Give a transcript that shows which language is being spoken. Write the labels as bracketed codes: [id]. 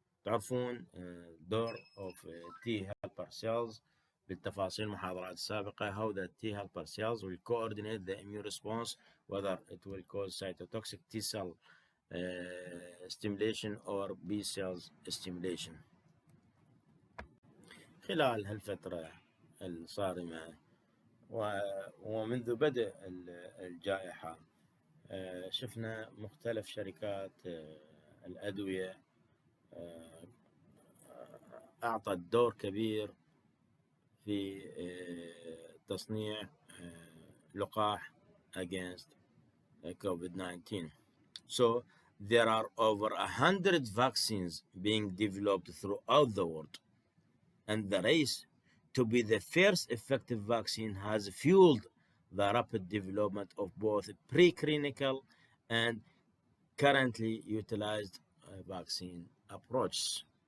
[ar] تعرفون دور [en] of T helper cells [ar] بالتفاصيل المحاضرات السابقة [en] how the T helper cells will coordinate the immune response, whether it will cause cytotoxic T cell stimulation or B cells stimulation. [ar] خلال هالفترة الصارمة ومنذ بدء الجائحة شفنا مختلف شركات الأدوية أعطت دور كبير في تصنيع لقاح [en] against COVID-19. So there are over 100 vaccines being developed throughout the world, and the race to be the first effective vaccine has fueled the rapid development of both preclinical and currently utilized vaccine approaches.